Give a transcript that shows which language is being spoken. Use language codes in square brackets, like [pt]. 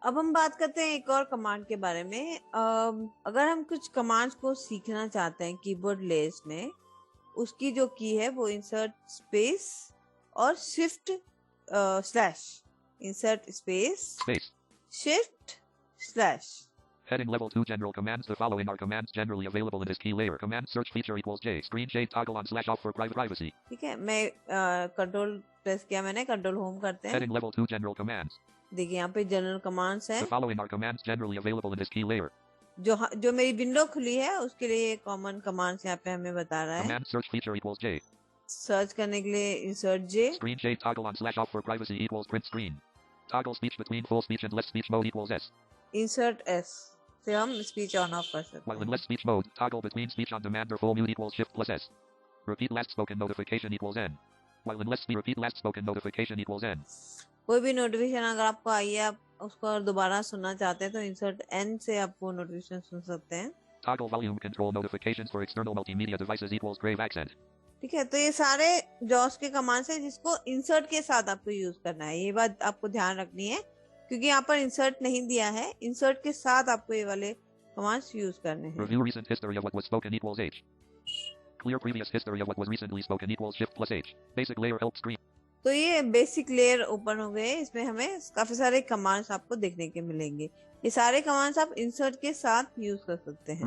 [hi] अब हम बात करते हैं एक और कमांड के बारे में। अगर हम कुछ कमांड्स को सीखना चाहते हैं कीबोर्ड लेस में, उसकी जो की है वो इंसर्ट स्पेस और shift slash, insert space shift slash. [en] Heading level 2 general commands. The following are commands generally available in this key layer. Command search feature equals J. Screen shade toggle on slash off for private privacy. [hi] ठीक है, मैं control press किया, मैंने control home करते हैं। [en] Heading level 2 general commands. [hi] देखिए यहाँ पे जनरल कमांड्स हैं। [en] The following are commands generally available in this key layer. [hi] जो मेरी विंडो खुली है उसके लिए कॉमन कमांड्स यहाँ पे हमें बता रहा है। [en] Command search feature equals J. [hi] Search करने के लिए insert J, [en] Screen shade toggle on slash off for privacy equals print screen. Toggle speech between full speech and less speech mode equals S. [hi] Insert S से हम speech on off कर सकते [en] While in less speech mode, toggle between speech on demand or full mute equals shift plus S. Repeat last spoken notification equals N. While in less speech, repeat last spoken notification equals N. [hi] कोई भी notification अगर आपको आई है, आप उसको और दोबारा सुनना चाहते हैं तो इंसर्ट एन से आप वो नोटिफिकेशन सुन सकते हैं। [en] Toggle volume control notifications for external multimedia devices equals grave accent. [hi] ठीक है, तो ये सारे जॉस के कमांड्स हैं जिसको इंसर्ट के साथ आपको यूज करना है। ये बात आपको ध्यान रखनी है क्योंकि यहाँ पर इंसर्ट नहीं दिया है, इंसर्ट के साथ आपको ये वाले कमांड्स यूज करने हैं। [en] Review recent history of what was spoken equals H. Clear previous history of what was recently spoken equals shift plus H. Basic layer help screen. [hi] तो ये बेसिक लेयर ओपन हो गए, इसमें हमें काफी सारे कमांड्स आपको देखने के मिलेंगे। ये सारे कमांड्स आप इंसर्ट के साथ यूज कर सकते हैं।